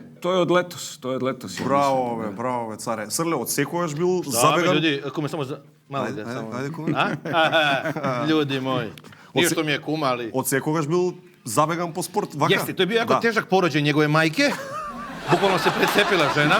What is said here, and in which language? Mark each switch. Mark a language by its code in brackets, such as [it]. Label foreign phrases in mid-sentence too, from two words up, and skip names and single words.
[mk] Тоа е од летос. Браво, царе. Срле, од секогаш бил забеган... Да, људи, куме, само... Ајде, куме. [sr] Људи моји. Nije što mi je kuma, ali... [mk] Од секогаш бил забеган по спорт, вака? [sr] Jeste, to je bio jako težak porođaj njegove majke. Bukvalno se precepila žena.